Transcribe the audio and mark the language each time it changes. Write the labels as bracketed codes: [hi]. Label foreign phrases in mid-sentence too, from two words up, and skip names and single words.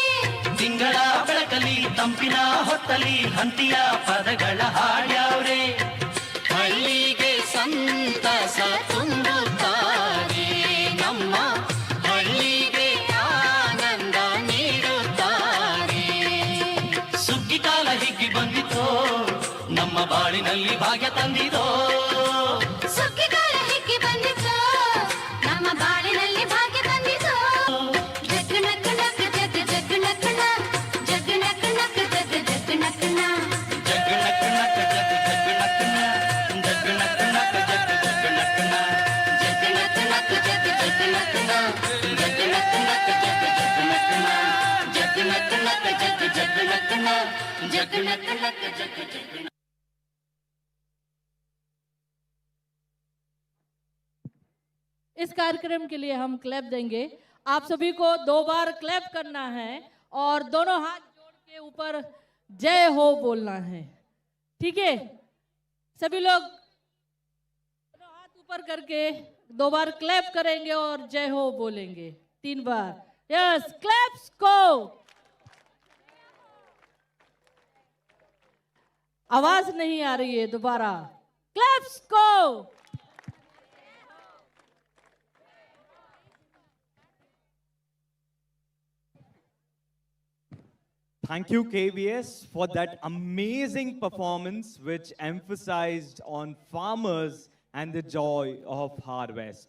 [kn] ತಿಂಗಳ ಬೆಳಕಲಿ ತಂಪಿನ ಹೊತ್ತಲಿ ಹಂತಿಯ ಪದಗಳ ಹಾಡ್ಯಾವ್ರೆ, ಹಳ್ಳಿಗೆ ಸಂತಸ ತುಂಬುತ್ತಾರೆ, ನಮ್ಮ ಹಳ್ಳಿಗೆ ಆನಂದ ನೀಡುತ್ತಾರೆ. ಸುಗ್ಗಿ ಕಾಲ ಹಿಗ್ಗಿ ಬಂದಿತೋ, ನಮ್ಮ ಬಾಳಿನಲ್ಲಿ ಭಾಗ್ಯ ತಂದಿದೋ. ಸುಗ್ಗಿಗಾಲ ಹಿಗ್ಗಿ ಬಂದಿತು, ನಮ್ಮ ಬಾಳಿನಲ್ಲಿ ಭಾಗ್ಯ ತಂದಿತು. ಜಗ್ಗು ನಕ್ಕು ನಕ್ಕು ಜಗ್ಗು ಜಗ್ಗು ನಕ್ಕಣ, ಜಗ್ಗು ನಕ್ಕು ನಕ್ಕು ಜಗ್ಗು ಜಗ್ಗು ನಕ್ಕಣ. ಜಗ್ಗು ನಕ್ಕು ನಕ್ಕು ಜಗ್ಗು ಜಗ್ಗು ನಕ್ಕನ, ಜಗ್ಗು ನಕ್ಕು ನಕ್ಕು ಜಗ್ಗು ಜಗ್ಗು ನಕ್ಕನ, ಜಗ್ಗು ನಕ್ಕು ನಕ್ಕು ಜಗ್ಗು ಜಗ್ಗು ನಕ್ಕಣ, ಜಗ್ಗು ನಕ್ಕು ನಕ್ಕು ಜಗ್ಗು ಜಗ್ಗು ನಕ್ಕಣ. ಜಗ್ಗು ನಕ್ಕು ನಕ್ಕು ಜಗ್ಗು ಜಗ್ಗು ನಕ್ಕಣ, ಜಗ್ಗು ನಕ್ಕು ನಕ್ಕು ಜಗ್ಗು ಜಗ್ಗು. [hi] इस कार्यक्रम के लिए हम क्लैप देंगे। आप सभी को 2 बार क्लैप करना है और दोनों हाथ जोड़ के ऊपर जय हो बोलना है, ठीक है? सभी लोग दोनों हाथ ऊपर करके 2 बार क्लैप करेंगे और जय हो बोलेंगे 3 बार। [en] yes, claps [hi] को। आवाज नहीं आ रही है, दोबारा क्लैप्स को। [en] Thank you, KVS, for that amazing performance which emphasized on farmers and the joy of harvest.